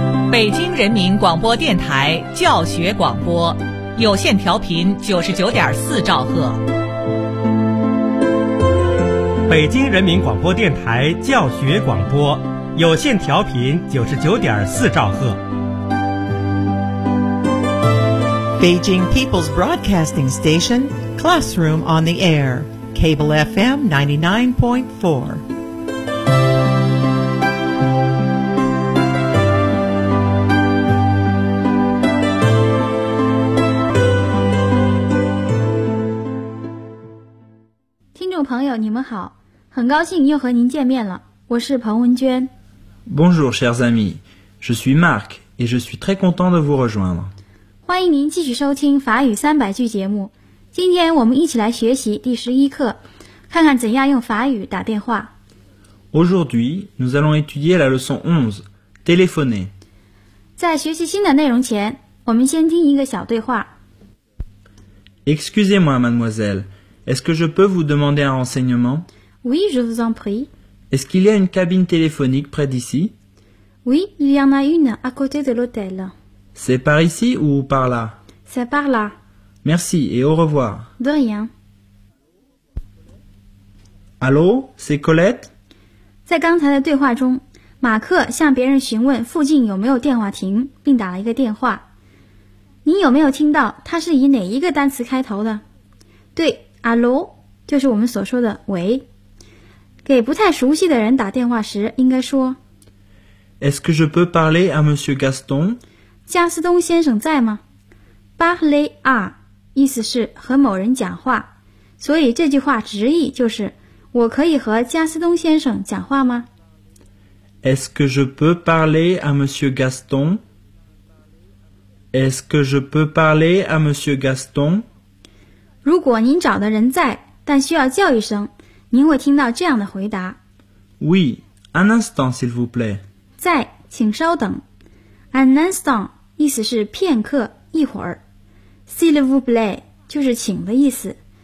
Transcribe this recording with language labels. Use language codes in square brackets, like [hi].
[zh] 北京人民广播电台教学广播，有线调频99.4兆赫。北京人民广播电台教学广播，有线调频99.4兆赫。 [en] Beijing People's Broadcasting Station, Classroom on the Air, Cable FM 99.4. [zh] Hello, 你们好，很高兴又和您见面了，我是彭文娟。 [fr] Bonjour, chers amis, je suis Marc et je suis très content de vous rejoindre. [zh] 欢迎您继续收听法语三百句节目，今天我们一起来学习第十一课，看看怎样用法语打电话。 [fr] Aujourd'hui, nous allons étudier la leçon 11, téléphoner. [zh] 在学习新的内容前，我们先听一个小对话。 [fr] Excusez-moi, mademoiselle. Est-ce que je peux vous demander un renseignement? Oui, je vous en prie. Est-ce qu'il y a une cabine téléphonique près d'ici? Oui, il y en a une à côté de l'hôtel. C'est par ici ou par là? C'est par là. Merci et au revoir. De rien. Allô, c'est Colette? [zh] 在刚才的对话中，马克向别人询问附近有没有电话亭，并打了一个电话。你有没有听到它是以哪一个单词开头的？对。 Hello, 就是我们所说的喂。给不太熟悉的人打电话时应该说 [fr] Est-ce que je peux parler à Monsieur Gaston? [zh] 加斯东先生在吗？ Parler à 意思是和某人讲话，所以这句话直译就是我可以和加斯东先生讲话吗？ [fr] Est-ce que je peux parler à Monsieur Gaston? Est-ce que je peux parler à Monsieur Gaston? [zh] 如果您找的人在，但需要叫一声，您会听到这样的回答。 [fr] Oui, un instant, s'il vous plaît. [zh] 在，请稍等。Un instant, 意思是片刻，一会儿。 [fr] S'il vous plaît, [zh] 就是请的意思。